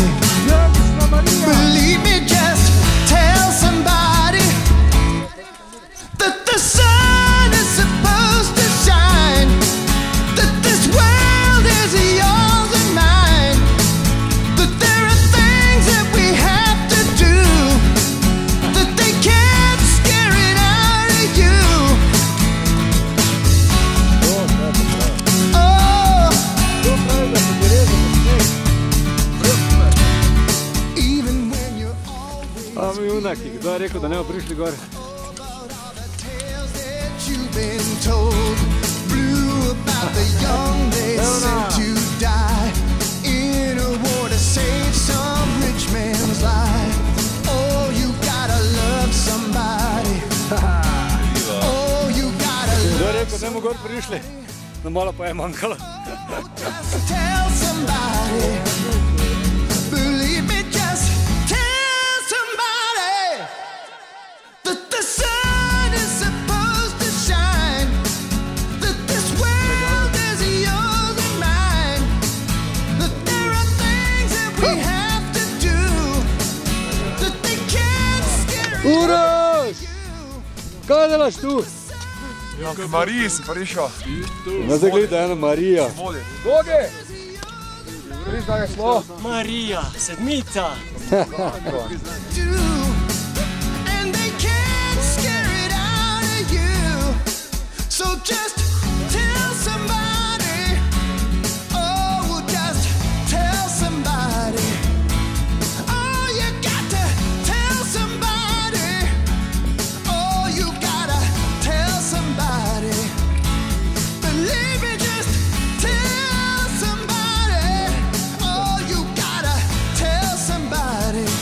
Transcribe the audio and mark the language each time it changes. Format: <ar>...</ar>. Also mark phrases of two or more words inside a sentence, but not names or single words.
<en>Believe me, just tell somebody that the sun is supposed to shine, that this world is yours and mine, that there are things that we have to do, that they can't scare it out of you. Oh, even when you're always</en> <sl>A mi unaki, kdo je rekel, da ne bomo prišli gor?</sl> <en>tales that you've been told, blue about the young they sent to die in a war to save some rich man's life. Oh, you gotta love somebody. Oh, you gotta</en> <sl>Kdo je</sl> <en>love</en> <sl>rekel, da ne bomo gor prišli? No, malo pa je manjkalo.</sl> <en>just tell somebody. Believe me, just tell somebody that the sun is supposed to shine, that this world is yours and mine, that there are things that we have to do, that they can't scare</en> <sl>Uroš! Kaj delaš tu? K Mariji sem prišel. Zdaj gleda ena Marija. Bogi! Viš, da je šlo? Marija, sedmica.</sl> <en>do, and they can't scare it out of you. So just tell somebody. Oh, just tell somebody. Oh, you got to tell somebody. Oh, you gotta tell somebody. Believe me, just tell somebody. Oh, you gotta tell somebody.</en>